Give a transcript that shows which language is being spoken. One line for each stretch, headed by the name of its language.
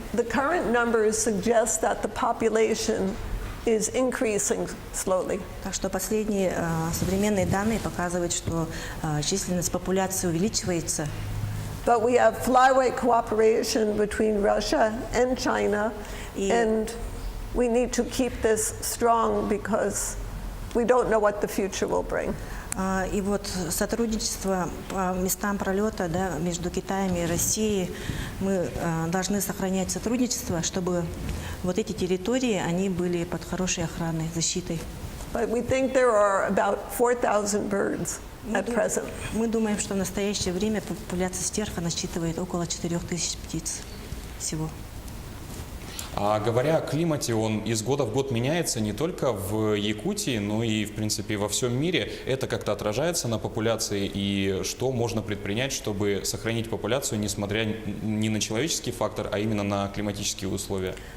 English: The current numbers suggest that the population is increasing slowly.
Russian: Так что последние современные данные показывают, что численность популяции увеличивается.
English: But we have flyway cooperation between Russia and China, and we need to keep this strong because we don't know what the future will bring.
Russian: И вот сотрудничество по местам пролета, да, между Китаем и Россией, мы должны сохранять сотрудничество, чтобы вот эти территории, они были под хорошей охраной, защитой.
English: But we think there are about 4,000 birds at present.
Russian: Мы думаем, что в настоящее время популяция стерха насчитывает около 4000 птиц всего. А говоря о климате, он из года в год меняется не только в Якутии, но и, в принципе, во всем мире. Это как-то отражается на популяции, и что можно предпринять, чтобы сохранить популяцию, несмотря не на человеческий фактор, а именно на климатические условия?